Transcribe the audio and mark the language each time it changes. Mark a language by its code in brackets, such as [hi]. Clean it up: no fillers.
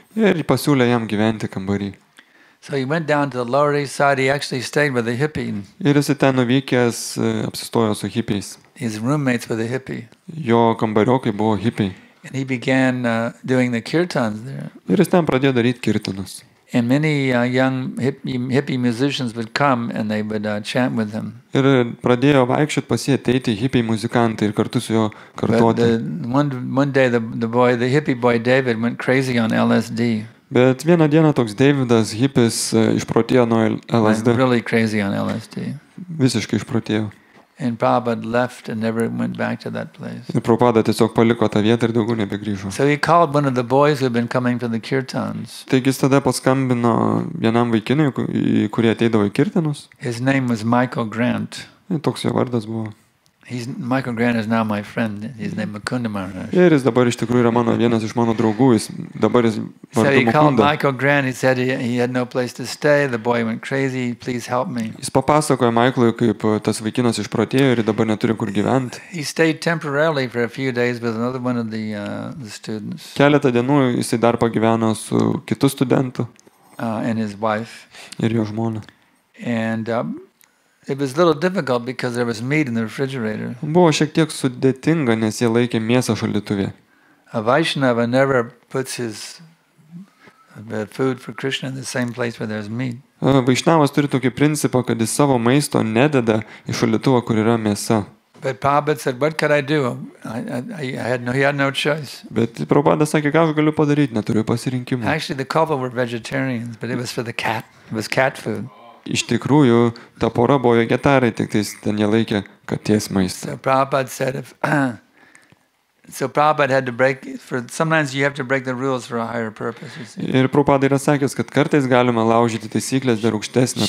[lt] Ir pasiūlė jam gyventi kambarį. [en] So he went down to the Lower East Side. He actually stayed with a hippie. [lt] Ir jis ten nuvykęs apsistojo su hipiais. [en] His roommates were the hippie. [lt] Jo kambariokai buvo hipiai. [en] And he began doing the kirtans there. [lt] Ir jis ten pradėjo daryti kirtinus. [en] And many young hippie musicians would come and they would chant with him. [lt] Ir pradėjo vaikščioti pas jį ateiti hipiai muzikantai ir kartu su juo [en] But [lt] kartoti. [en] one day the hippie boy David went crazy on LSD. [lt] Bet vieną dieną toks Davidas hipis išprotėjo nuo [en] Went [lt] LSD. [en] really crazy on LSD. [lt] Visiškai išprotėjo. [en] And Prabhupada left and never went back to that place. [lt] Ir Prabhupada tiesiog paliko tą vietą ir daugiau nebegrįžo. [en] So he called one of the boys who had been coming for the kirtans. [lt] Taigi jis tada paskambino vienam vaikinui, kurie ateidavo į kirtinus. [en] His name was Michael Grant. [lt] Ir toks jo vardas buvo. [en] Michael Grant is now my friend. His name is Mukunda Maharaj. [lt] Ir jis dabar iš tikrųjų yra vienas iš mano draugų. Dabar jis [en] So [lt] vardu [en] he called [lt] Mukunda. [en] Michael Grant. He said he had no place to stay. The boy went crazy. Please help me. [lt] Jis papasakojo Michaelui, kaip tas vaikinas išprotėjo ir dabar neturi kur gyventi. [en] He stayed temporarily for a few days with another one of the students [lt] Keletą dienų jisai dar pagyveno su kitu studentu [en] and his wife. [lt] ir jo žmona. [en] And it was a little difficult because there was meat in the refrigerator. [lt] Buvo šiek tiek sudėtinga, nes jie laikė mėsą šaldytuvėje. [en] A Vaishnava never puts his food for Krishna in the same place where there's meat. [lt] Vaišnavas turi tokį principą, kad jis savo maisto nededa į šaldytuvą, kur yra mėsa. [en] But Prabhupada said, what could I do? He had no choice. [lt] Bet Prabhupada sakė, ką aš galiu padaryti, neturiu pasirinkimo. [en] Actually, the couple were vegetarians, but it was for the cat. It was cat food. [lt] Iš tikrųjų, ta pora buvo vegetarai, tik tais ten jie laikė katės maistą. [en] So Prabhupada said, so Prabhupada had to sometimes you have to break the rules for a higher purpose. You see. [lt] Ir Prabhupada yra sakęs, kad kartais galima laužyti taisyklės dėl aukštesnio